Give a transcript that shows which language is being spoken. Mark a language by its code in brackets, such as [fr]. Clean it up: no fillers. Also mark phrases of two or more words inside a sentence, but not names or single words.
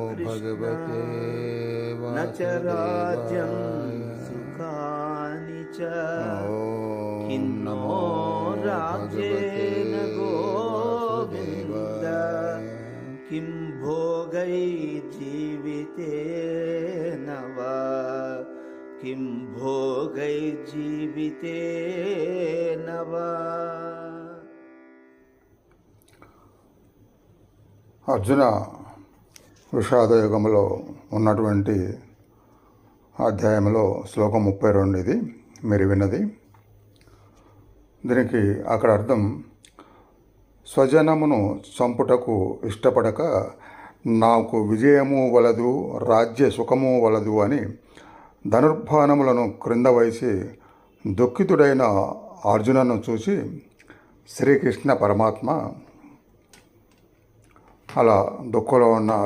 [sa] कृष्ण न च राज्यं सुखानि च किं नो राज्येन गोविन्द किं भोगैर्जीवितेन वा किं भोगैर्जीवितेन वा. [te] అర్జున విషాదయుగంలో ఉన్నటువంటి అధ్యాయంలో శ్లోకం 32 ఇది మీరు విన్నది. దీనికి అక్కడ అర్థం, స్వజనమును చంపుటకు ఇష్టపడక నాకు విజయము వలదు రాజ్య సుఖము వలదు అని ధనుర్బాణములను క్రింద వేసి దుఃఖితుడైన అర్జునను చూసి శ్రీకృష్ణ పరమాత్మ అలా దుఃఖంలో ఉన్న